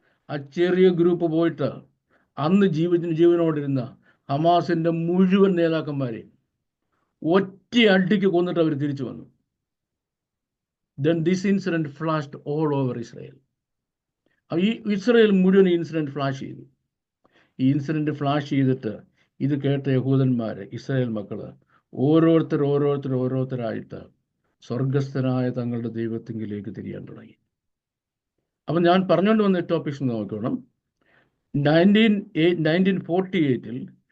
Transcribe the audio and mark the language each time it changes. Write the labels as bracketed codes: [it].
[ml] ആ ചെറിയ ഗ്രൂപ്പ് പോയിട്ട് അന്ന് ജീവനോടിരുന്ന ഹമാസിന്റെ മുഴുവൻ നേതാക്കന്മാരെ ഒറ്റ അടിക്ക് കൊന്നിട്ട് അവർ തിരിച്ചു വന്നു. [en] Then this incident flashed all over Israel. [ml] ഈ ഇസ്രയേൽ മുഴുവൻ ഇൻസിഡന്റ് ഫ്ലാഷ് ചെയ്തു. ഈ ഇൻസിഡന്റ് ഫ്ലാഷ് ചെയ്തിട്ട് ഇത് കേട്ട യഹൂദന്മാര്, ഇസ്രായേൽ മക്കള് ഓരോരുത്തരായിട്ട് സ്വർഗസ്ഥനായ തങ്ങളുടെ ദൈവത്തിങ്കിലേക്ക് തിരിയാൻ തുടങ്ങി. അപ്പം ഞാൻ പറഞ്ഞുകൊണ്ട് വന്ന ടോപ്പിക്സ് നോക്കണം. 1948